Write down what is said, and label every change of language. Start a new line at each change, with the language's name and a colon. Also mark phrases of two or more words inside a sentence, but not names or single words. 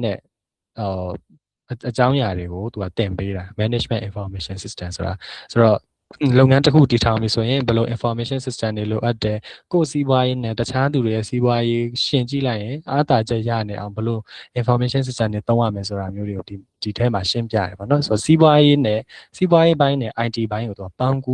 Burmese: တဲ့အကြောင်းအရာတွေကိုသူကသင်ပေးတာ
English: management information system
Burmese: ဆိုတာဆိုတော့လုပ်ငန်းတစ်ခုတည်ထောင်ပြီဆိုရင်ဘယ်လို
English: information system
Burmese: တွေလိုအပ်တယ်ကိုယ်စီးပွားရေးနဲ့တခြားသူတွေရဲ့စီးပွားရေးရှင်ကြည့်လိုက်ရင်အားသာချက်ရနေအောင်ဘယ်လို
English: information system
Burmese: တွေသုံးရမယ်ဆိုတာမျိုးတွေကိုဒီထဲမှာရှင်းပြရတယ်ပေါ့နော်ဆိုတော့စီးပွားရေးပိုင်းနဲ့ IT ဘိုင်းကိုသူကပေါင်းကူး